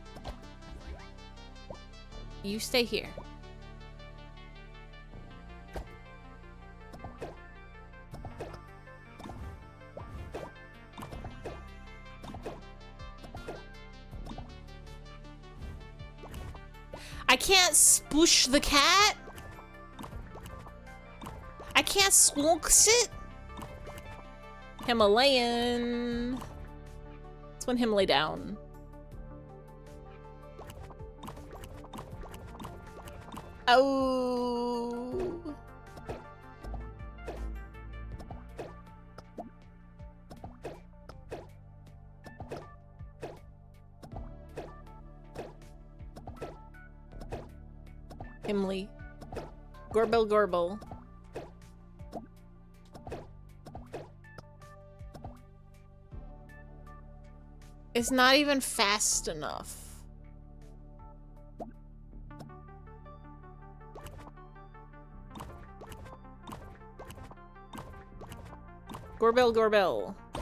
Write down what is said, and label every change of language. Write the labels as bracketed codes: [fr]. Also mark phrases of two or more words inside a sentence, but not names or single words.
[en] You stay here. I can't sploosh the cat. I can't swonks it. Himalayan. That's when him lay down. Oh. Himley. Gorbel Gorbel. It's not even fast enough. Gorbel Gorbel.